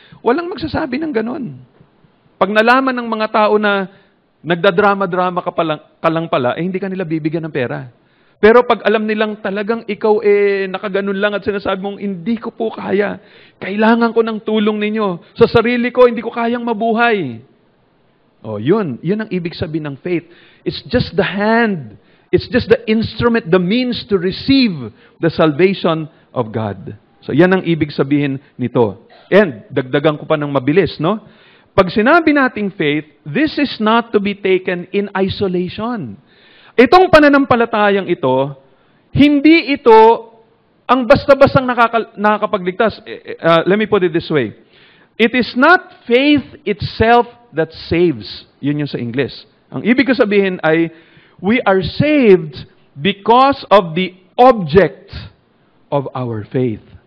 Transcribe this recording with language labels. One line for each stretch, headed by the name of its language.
Filipino: Walang magsasabi ng ganon. Pag nalaman ng mga tao na nagdadrama-drama ka lang pala, hindi ka nila bibigyan ng pera. Pero pag alam nilang talagang ikaw nakaganon lang at sinasabi mong, hindi ko po kaya. Kailangan ko ng tulong ninyo. Sa sarili ko, hindi ko kayang mabuhay. Yun ang ibig sabihin ng faith.
English: It's just the It's just the instrument, the means to receive the salvation of God.
Filipino: So, yan ang ibig sabihin nito. And, dagdagan ko pa ng mabilis, no? Pag sinabi nating
English: faith, this is not to be taken in isolation.
Filipino: Itong pananampalatayang ito, hindi ito ang basta-bastang nakakapagligtas.
English: Let me put it this way. It is not faith itself that saves.
Filipino: Yun yung sa English. Ang ibig ko sabihin ay,
English: we are saved because of the object of our faith.